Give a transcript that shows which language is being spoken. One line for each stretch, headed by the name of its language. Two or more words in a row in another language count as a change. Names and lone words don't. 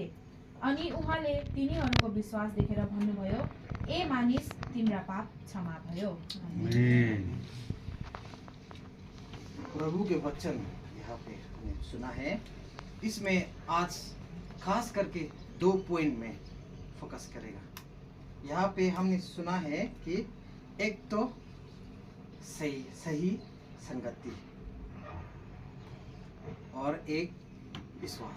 Nepali: अनि उहाँले तिनीहरूको विश्वास देखेर भन्नुभयो, ए मानिस, तिम्रा पाप क्षमा भयो।
Hindi: प्रभु के वचन यहाँ पे हमने सुना है। इसमें आज खास करके 2 पॉइंट में फोकस करेगा। यहाँ पे हमने सुना है कि एक तो सही संगति और एक विश्वास।